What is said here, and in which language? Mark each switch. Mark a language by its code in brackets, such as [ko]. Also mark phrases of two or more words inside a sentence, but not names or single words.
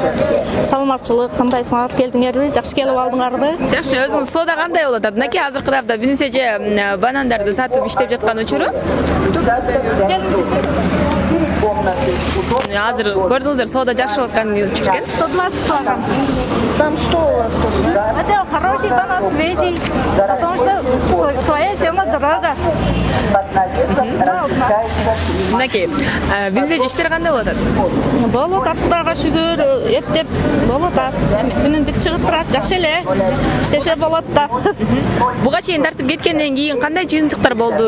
[ky] Саламатчылык, кандайсыңар? Келдиңерби? Жакшы келип алдыңарбы? Жакшы, өзүңүз соода кандай болуп атат? Мынакей азыркы тапта Бүүнүс эже банандарды сатып иштеп жаткан учуру. Азыр көрдүңүздөр, соода жакшы болуп аткан учур экен. 120 килограмм. [ru] Там 100 у вас тут, да? Это хороший банан, свежий, потому что своя зима дорога. [ky] Мынакей, Бүүнүс эже иштер кандай болуп атат? Болот атат, Кудайга шүгүр, эптеп болот атат. Үнүмдүк чыгып турат, жакшы эле. Иштесе болот да. Буга чейин тартып кеткенден кийин кандай жыйынтыктар болду?